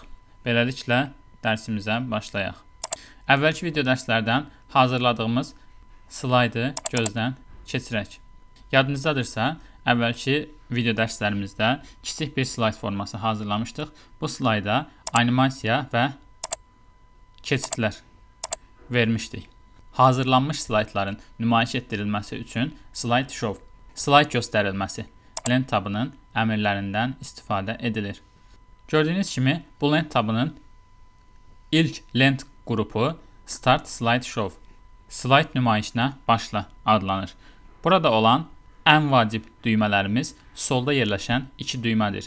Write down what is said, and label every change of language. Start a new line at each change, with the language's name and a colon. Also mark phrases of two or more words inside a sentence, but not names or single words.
Azerbaijani: Beləliklə dərsimizə başlayaq. Əvvəlki video dərslərdən hazırladığımız slaydı gözdən keçirək. Yadınızdadırsa, əvvəlki video dərslərimizdə kiçik bir slayd forması hazırlamışdıq. Bu slayda animasiya və keçidlər vermişdik. Hazırlanmış slaytların nümayiş etdirilməsi üçün
English: slide show,
Azerbaijani: slayd göstərilməsi lent tabının əmrlərindən istifadə edilir. Gördüyünüz kimi bu lent tabının ilk lent qrupu
English: Start Slide Show,
Azerbaijani: slayd nümayişinə başla adlanır. Burada olan ən vacib düymələrimiz solda yerləşən iki düymədir.